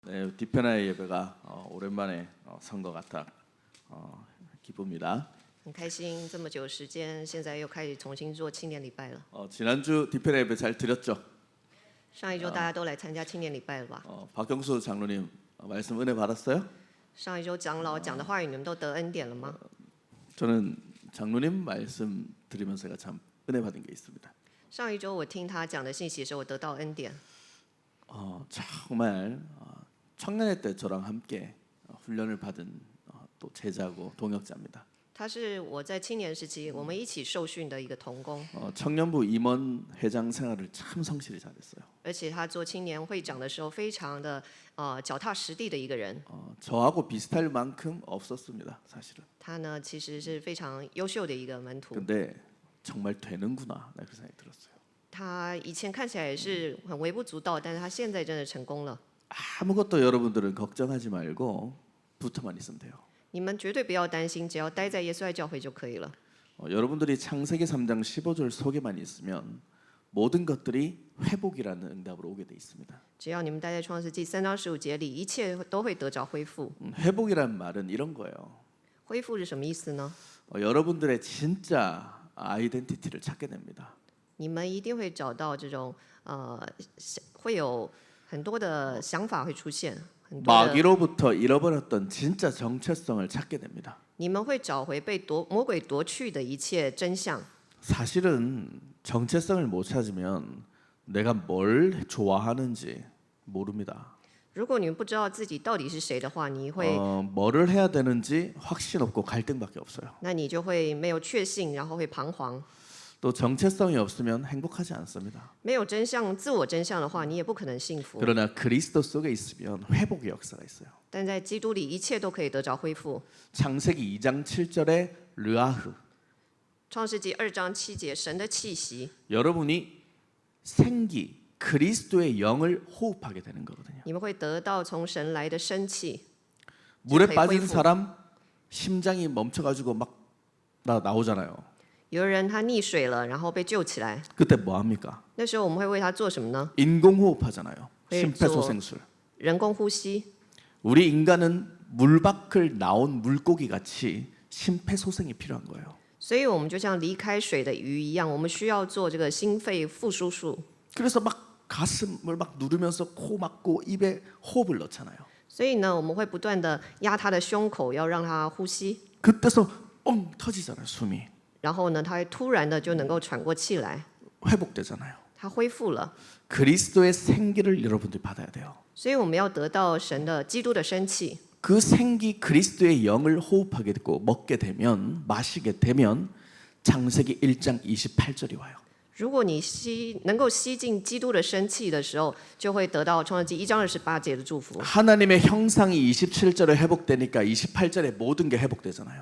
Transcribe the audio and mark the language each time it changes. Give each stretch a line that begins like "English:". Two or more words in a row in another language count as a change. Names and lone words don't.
Korean: 네, 뒤편의 예배가 오랜만에 선 것 같아 기쁩니다.
Chinese: 很开心，这么久时间，现在又开始重新做青年礼拜了。
Korean: 지난주 뒤편의 예배 잘 드렸죠?
Chinese: 上一周大家都来参加青年礼拜了吧？
Korean: 박경수 장로님 말씀 은혜 받았어요?
Chinese: 上一周长老讲的话语，你们都得恩典了吗？
Korean: 저는 장로님 말씀 들으면서 제가 참 은혜 받은 게 있습니다.
Chinese: 上一周我听他讲的信息的时候，我得到恩典。
Korean: 정말 청년회 때 저랑 함께 훈련을 받은 또 제자고 동역자입니다.
Chinese: 他是我在青年时期我们一起受训的一个同工，
Korean: 청년부 임원 회장 생활을 참 성실히 잘했어요.
Chinese: 而且他做青年会长的时候，非常的脚踏实地的一个人。
Korean: 저하고 비슷할 만큼 없었습니다, 사실은.
Chinese: 他呢，其实是非常优秀的一个门徒。
Korean: 근데 정말 되는구나, 나 그 생각이 들었어요.
Chinese: 他以前看起来也是很微不足道，但是他现在真的成功了。
Korean: 아무것도 여러분들은 걱정하지 말고 붙어만 있으면 돼요.
Chinese: 你们绝对不要担心，只要待在耶稣爱教会就可以了。
Korean: 여러분들이 창세기 3장 15절 속에만 있으면 모든 것들이 회복이라는 응답으로 오게 돼 있습니다.
Chinese: 只要你们待在创世纪3章15节里，一切都会得着恢复。
Korean: 회복이란 말은 이런 거예요.
Chinese: 恢复是什么意思呢？
Korean: 여러분들의 진짜 아이덴티티를 찾게 됩니다.
Chinese: 你们一定会找到这种会有很多的想法会出现，很多的
Korean: 마귀로부터 잃어버렸던 진짜 정체성을 찾게 됩니다.
Chinese: 你们会找回被魔鬼夺去的一切真相。
Korean: 사실은 정체성을 못 찾으면 내가 뭘 좋아하는지 모릅니다.
Chinese: 如果你们不知道自己到底是谁的话，你会
Korean: 뭐를 해야 되는지 확신 없고 갈등밖에 없어요.
Chinese: 那你就会没有确信，然后会彷徨。
Korean: 또 정체성이 없으면 행복하지 않습니다.
Chinese: 没有真相、自我真相的话，你也不可能幸福。
Korean: 그러나 그리스도 속에 있으면 회복의 역사가 있어요.
Chinese: 但在基督里，一切都可以得着恢复。
Korean: 창세기 2장 7절에 르아흐.
Chinese: 创世纪2章7节，神的气息，
Korean: 여러분이 생기 그리스도의 영을 호흡하게 되는 거거든요.
Chinese: 你们会得到从神来的生气。
Korean: 물에 그래, 빠진
Chinese: 恢复.
Korean: 사람 심장이 멈춰가지고 막 나오잖아요.
Chinese: 有人他溺水了，然后被救起来，
Korean: 그때 뭐 합니까?
Chinese: 那时候我们会为他做什么呢？
Korean: 인공호흡하잖아요. 네, 심폐소생술.
Chinese: 人工呼吸。
Korean: 우리 인간은 물 밖을 나온 물고기 같이 심폐소생이 필요한 거예요.
Chinese: 所以我们就像离开水的鱼一样，我们需要做这个心肺复苏术。
Korean: 그래서 막 가슴을 막 누르면서 코 막고 입에 호흡을 넣잖아요.
Chinese: 所以呢，我们会不断的压他的胸口，要让他呼吸。
Korean: 그때서 뻥 터지잖아요, 숨이.
Chinese: 然后呢，他会突然的就能够喘过气来，
Korean: 회복되잖아요.
Chinese: 他恢复了。
Korean: 그리스도의 생기를 여러분들이 받아야 돼요.
Chinese: 所以我们要得到神的基督的生气。
Korean: 그 생기 그리스도의 영을 호흡하게 되고 먹게 되면 마시게 되면 창세기 1장 28절이 와요.
Chinese: 如果你能够吸进基督的生气的时候，就会得到创世纪1章28节的祝福。
Korean: 하나님의 형상이 27절에 회복되니까 28절에 모든 게 회복되잖아요.